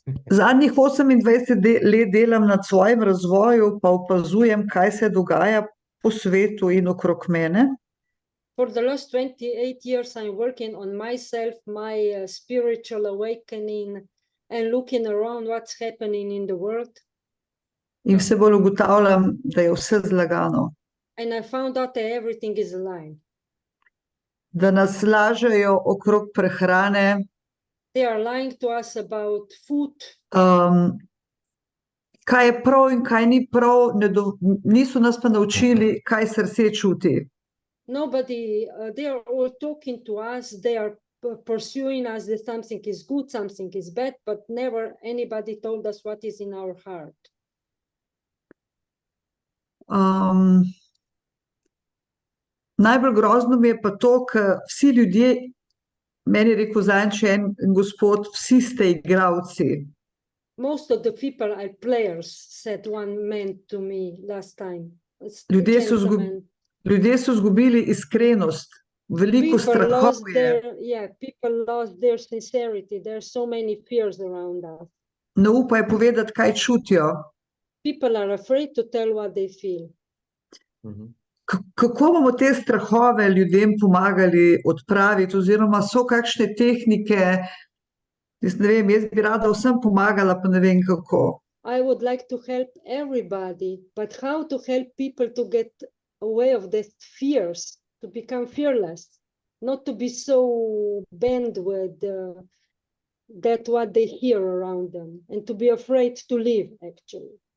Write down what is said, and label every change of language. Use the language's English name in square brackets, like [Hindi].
[Slovenian] Zadnjih 28 let delam nad svojim razvoju, pa opazujem, kaj se dogaja po svetu in okrog mene. [English] For the last 28 years, I'm working on myself, my spiritual awakening, and looking around what's happening in the world. [Slovenian] In vse bolj ugotavljam, da je vse zlagano. [English] And I found out that everything is aligned. [Slovenian] Da nas lažejo okrog prehrane, [English] They are lying to us about food, [Slovenian] kaj je prav in kaj ni prav, niso nas pa naučili, kaj srce čuti. [English] nobody, they are all talking to us, they are pursuing us that something is good, something is bad, but never anybody told us what is in our heart. [Slovenian] Najbolj grozno mi je pa to, ker vsi ljudje, meni je rekel zadnjič en gospod, vsi ste igralci. [English] Most of the people are players, said one man to me last time. [Slovenian] Ljudje so izgubili iskrenost, veliko strahov je. [English] People lost their sincerity. There are so many fears around us. [Slovenian] Ne upajo povedati, kaj čutijo. [English] People are afraid to tell what they feel. [Slovenian] Kako bomo te strahove ljudem pomagali odpraviti, oziroma so kakšne tehnike? Jaz ne vem, jaz bi rada vsem pomagala, pa ne vem kako. [English] I would like to help everybody, but how to help people to get away of these fears, to become fearless, not to be so bent with that what they hear around them, and to be afraid to live, actually.